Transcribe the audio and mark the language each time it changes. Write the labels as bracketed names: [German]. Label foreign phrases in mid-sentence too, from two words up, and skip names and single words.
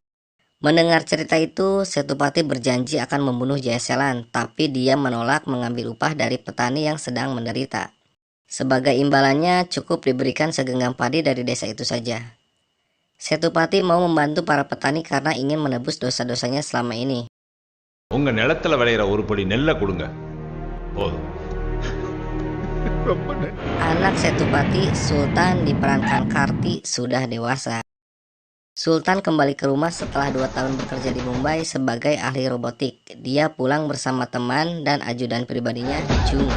[Indonesian] Mendengar cerita itu, Setupati berjanji akan membunuh Jaya Selan, tapi dia menolak mengambil upah dari petani yang sedang menderita. Sebagai imbalannya, cukup diberikan segenggam padi dari desa itu saja. Setupati mau membantu para petani karena ingin menebus dosa-dosanya selama ini. [Tamil] உங்க நிலத்துல விளையிற ஒரு படி நெல்லை கொடுங்க போதும். [Indonesian] Anak Setupati, Sultan diperankan Karti, sudah dewasa. Sultan kembali ke rumah setelah 2 tahun bekerja di Mumbai sebagai ahli robotik. Dia pulang bersama teman dan ajudan pribadinya, Junga.